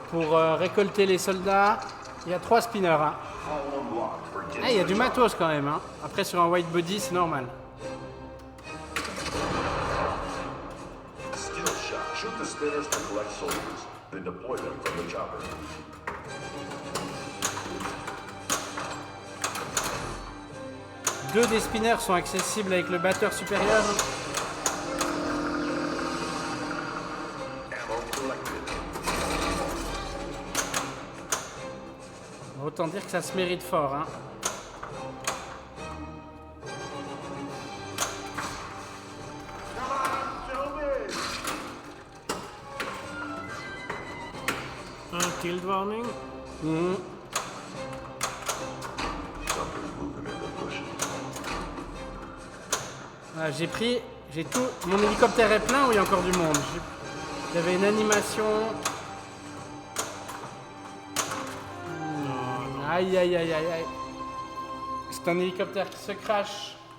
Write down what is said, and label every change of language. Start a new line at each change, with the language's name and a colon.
French: pour récolter les soldats. Il y a 3 spinners. Hein.
English: All unlocked for
French: Ah, il y a du matos quand même. Hein. Après, sur un white body, c'est normal.
English: Skill shot. Shoot the spinners to collect soldiers, then deploy them from the chopper.
French: Deux des spinners sont accessibles avec le batteur supérieur.
English: Ammo collected.
French: Autant dire que ça se mérite fort. Hein.
English: un killed warning. Mhm. Something's moving in the bushes.
French: Ah, j'ai tout. Mon hélicoptère est plein ou il y a encore du monde? Il y avait une animation. Aïe aïe aïe aïe aïe. C'est un hélicoptère qui se crache.